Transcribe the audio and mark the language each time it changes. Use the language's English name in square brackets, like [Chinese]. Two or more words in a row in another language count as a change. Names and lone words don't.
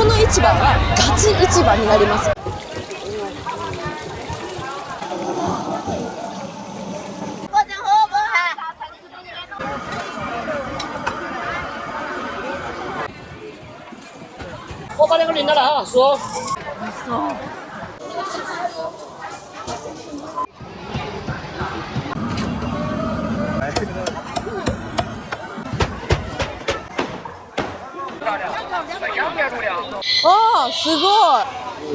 [Japanese] 市場はガチ市場になります。 [Chinese] 我把那个领到了啊，说。 [Japanese] あー、すごい。